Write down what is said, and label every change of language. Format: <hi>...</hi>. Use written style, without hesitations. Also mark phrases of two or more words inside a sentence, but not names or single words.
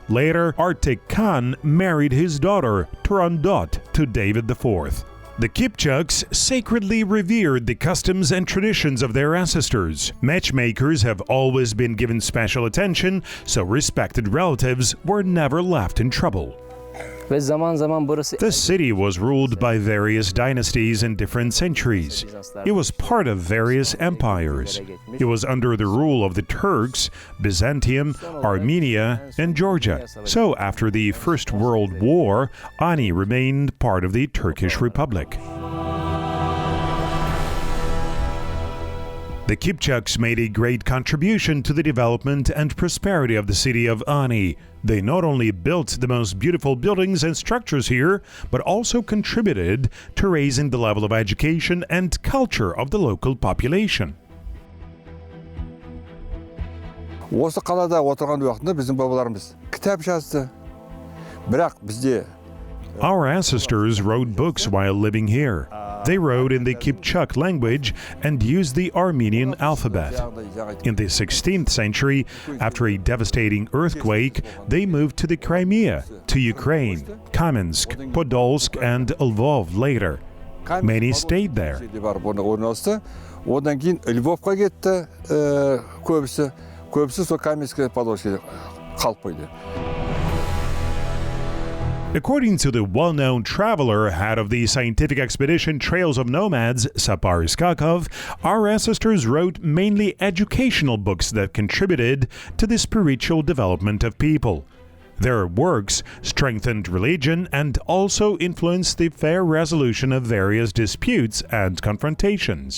<en>Later, Artek Khan married his daughter, Turandot, to David IV. The Kipchaks sacredly revered the customs and traditions of their ancestors. Matchmakers have always been given special attention, so respected relatives were never left in trouble.</en> <tr>Ve zaman zaman burası</tr> <en>The city was ruled by various dynasties in different centuries. It was part of various empires. It was under the rule of the Turks, Byzantium, Armenia, and Georgia. So after the First World War, Ani remained part of the Turkish Republic. The Kipchaks made a great contribution to the development and prosperity of the city of Ani. They not only built the most beautiful buildings and structures here, but also contributed to raising the level of education and culture of the local population.</en> <kk>Осы қалада отырған уақытында біздің бабаларымыз кітап жазды. Бірақ бізде</kk> <en>Our ancestors wrote books while living here. They wrote in the Kipchak language and used the Armenian alphabet. In the 16th century, after a devastating earthquake, they moved to the Crimea, to Ukraine, Kamensk, Podolsk, and Lvov later. Many stayed there.</en> <kk>Одан кейін Львовқа кетті көбісі. Көбісі сол Каменское, Подольское қалып қойды.</kk> <en>According to the well-known traveler, head of the scientific expedition Trails of Nomads, Sapar Iskakov, our ancestors wrote mainly educational books that contributed to the spiritual development of people. Their works strengthened religion and also influenced the fair resolution of various disputes and confrontations.</en>